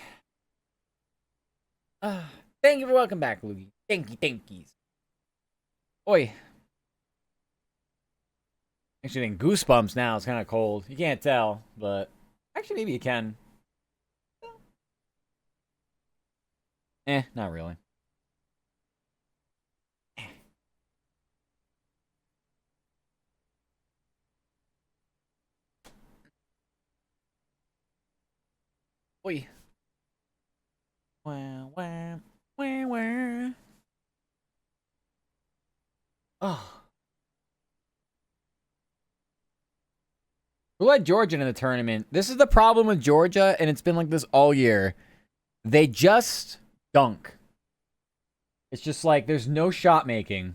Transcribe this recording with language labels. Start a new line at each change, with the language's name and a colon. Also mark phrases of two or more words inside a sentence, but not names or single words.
English: Thank you for welcome back, Loogie. Thankies. Oi. Actually, getting goosebumps now. It's kind of cold. You can't tell, but actually, maybe you can. Not really. Oi. Wah, wah, wah, wah. Oh. We let Georgia in the tournament. This is the problem with Georgia, and it's been like this all year. They just dunk. It's just like there's no shot making.